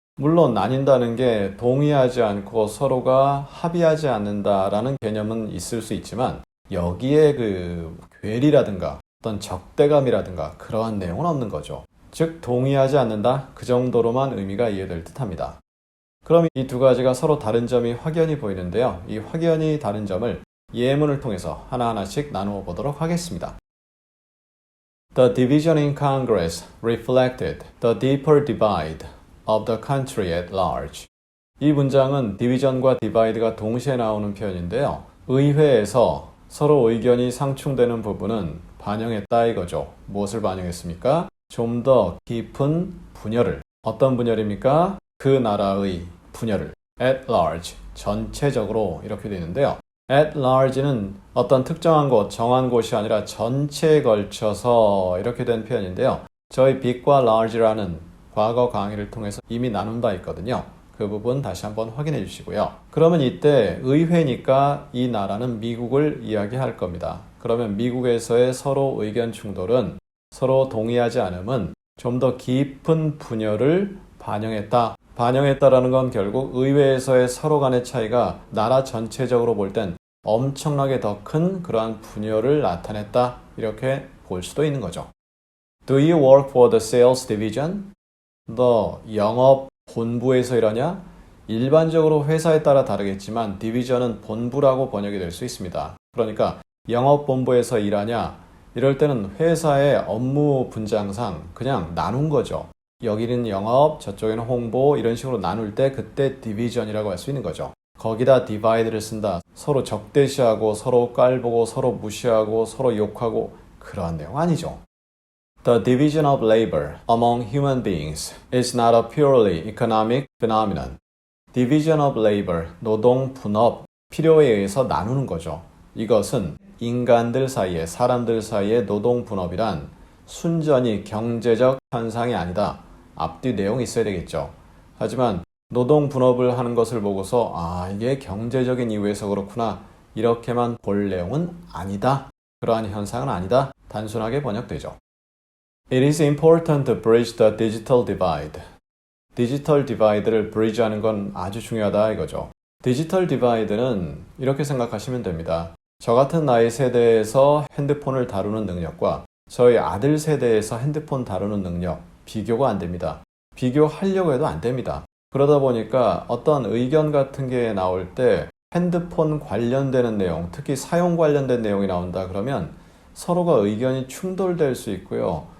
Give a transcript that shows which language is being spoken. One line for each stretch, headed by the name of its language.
Korean: 물론 나뉜다는 게 동의하지 않고 서로가 합의하지 않는다라는 개념은 있을 수 있지만 여기에 그 괴리라든가 어떤 적대감이라든가 그러한 내용은 없는 거죠. 즉 동의하지 않는다 그 정도로만 의미가 이해될 듯합니다. 그럼 이 두 가지가 서로 다른 점이 확연히 보이는데요. 이 확연히 다른 점을 예문을 통해서 하나하나씩 나누어 보도록 하겠습니다.
English: The division in Congress reflected the deeper divide of the country at large.
Korean: 이 문장은 division과 divide가 동시에 나오는 표현인데요. 의회에서 서로 의견이 상충되는 부분은 반영했다 이거죠. 무엇을 반영했습니까? 좀 더 깊은 분열을. 어떤 분열입니까? 그 나라의 분열을. At large, 전체적으로 이렇게 되어 있는데요. At large는 어떤 특정한 곳, 정한 곳이 아니라 전체에 걸쳐서 이렇게 된 표현인데요. 저희 big과 large라는 과거 강의를 통해서 이미 나눈 바 있거든요. 그 부분 다시 한번 확인해 주시고요. 그러면 이때 의회니까 이 나라는 미국을 이야기할 겁니다. 그러면 미국에서의 서로 의견 충돌은 서로 동의하지 않음은 좀 더 깊은 분열을 반영했다. 반영했다라는 건 결국 의회에서의 서로 간의 차이가 나라 전체적으로 볼 땐 엄청나게 더 큰 그러한 분열을 나타냈다. 이렇게 볼 수도 있는 거죠.
English: Do you work for the sales division?
Korean: 너 영업 본부에서 일하냐? 일반적으로 회사에 따라 다르겠지만 디비전은 본부라고 번역이 될 수 있습니다. 그러니까 영업본부에서 일하냐? 이럴 때는 회사의 업무 분장상 그냥 나눈 거죠. 여기는 영업, 저쪽에는 홍보 이런 식으로 나눌 때 그때 디비전이라고 할 수 있는 거죠. 거기다 divide를 쓴다. 서로 적대시하고 서로 깔보고 서로 무시하고 서로 욕하고 그러한 내용 아니죠.
English: The division of labor among human beings is not a purely economic phenomenon. Division of labor,
Korean: 노동 분업, 필요에 의해서 나누는 거죠. 이것은 인간들 사이에, 사람들 사이에 노동 분업이란 순전히 경제적 현상이 아니다. 앞뒤 내용이 있어야 되겠죠. 하지만 노동 분업을 하는 것을 보고서 이게 경제적인 이유에서 그렇구나. 이렇게만 볼 내용은 아니다. 그러한 현상은 아니다. 단순하게 번역되죠.
English: It is important to bridge the digital divide.
Korean: 디지털 디바이드를 bridge하는 건 아주 중요하다 이거죠. 디지털 디바이드는 이렇게 생각하시면 됩니다. 저 같은 나이 세대에서 핸드폰을 다루는 능력과 저희 아들 세대에서 핸드폰 다루는 능력 비교가 안 됩니다. 비교하려고 해도 안 됩니다. 그러다 보니까 어떤 의견 같은 게 나올 때 핸드폰 관련되는 내용, 특히 사용 관련된 내용이 나온다 그러면 서로가 의견이 충돌될 수 있고요.